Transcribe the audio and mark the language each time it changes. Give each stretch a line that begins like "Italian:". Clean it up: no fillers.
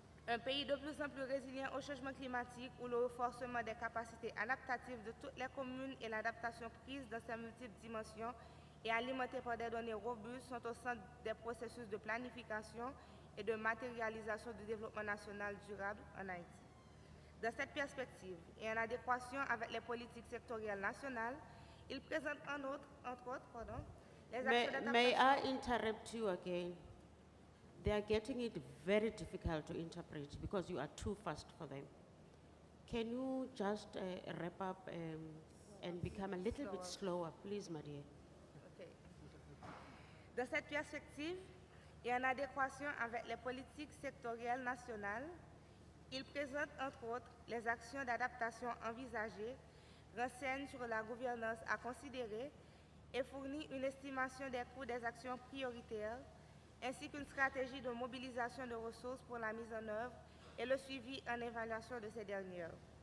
French: Un pays de plus en plus résilient au changement climatique où le renforcement des capacités adaptatives de toutes les communes et l'adaptation prise dans ses multiples dimensions et alimentée par des données robustes sont au centre des processus de planification et de matérialisation du développement national durable en Haïti. Dans cette perspective et en adéquation avec les politiques sectorielles nationales, il présente entre autres, les actions d'adaptation.
English: May I interrupt you again? They are getting it very difficult to interpret because you are too fast for them. Can you just wrap up and become a little bit slower, please, Maria? Okay.
French: Dans cette perspective et en adéquation avec les politiques sectorielles nationales, il présente entre autres les actions d'adaptation envisagées, renseigne sur la gouvernance à considérer et fournit une estimation des coûts des actions prioritaires, ainsi qu'une stratégie de mobilisation de ressources pour la mise en œuvre et le suivi en évaluation de ces dernières.